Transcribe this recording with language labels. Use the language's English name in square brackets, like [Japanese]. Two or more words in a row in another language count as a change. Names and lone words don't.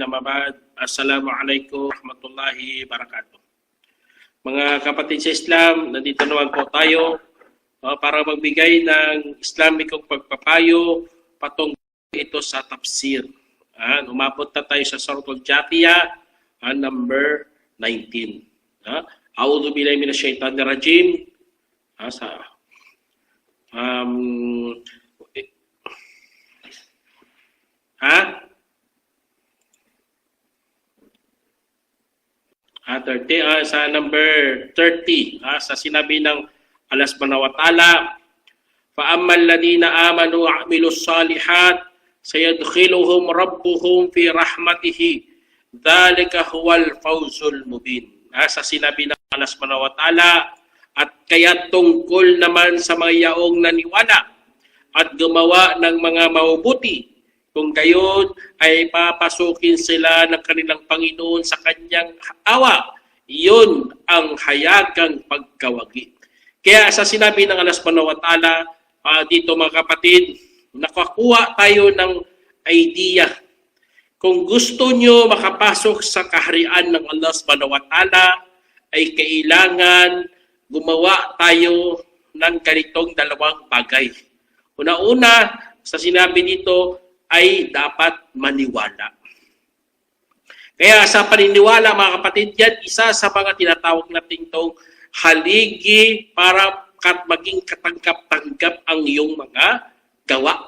[Arabic] أما بعد. السلام عليكم ورحمة الله وبركاته. [Filipino] Mga kapatid sa Islam, nandito naman po tayo para magbigay ng Islamikong pagpapayo patungkol ito sa tafsir. Umabot na tayo sa Suratul Jathiyah, number 19. [Arabic] أعوذ بالله من الشيطان الرجيم. [Filipino] 30, sa number 30, sa sinabi ng Allah [Arabic] سبحانه وتعالى, فَأَمَّا الَّذِينَ آمَنُوا وَعَمِلُوا الصَّالِحَاتِ سَيَدْخِلُهُمْ رَبُّهُمْ فِي رَحْمَتِهِ ذَلِكَ هُوَ الْفَوْزُ الْمُبِينُ. [Filipino] Sa sinabi ng Allah [Arabic] subhanahu wa ta'ala, [Filipino] at kaya tungkol naman sa mga yaong naniwala at gumawa ng mga mabubuti, kung gayon ay papasukin sila ng kanilang Panginoon sa kanyang awa, iyon ang hayagang pagkawagi. Kaya sa sinabi ng Allah [Arabic] subhanahu wa ta'ala, [Filipino] dito mga kapatid, nakakuha tayo ng idea. Kung gusto nyo makapasok sa kaharian ng Allah [Arabic] subhanahu wa ta'ala, [Filipino] ay kailangan gumawa tayo ng ganitong dalawang bagay. Una-una, sa sinabi dito, ay dapat maniwala. Kaya sa paniniwala, mga kapatid, yan isa sa mga tinatawag natin itong haligi para maging katanggap-tanggap ang iyong mga gawa.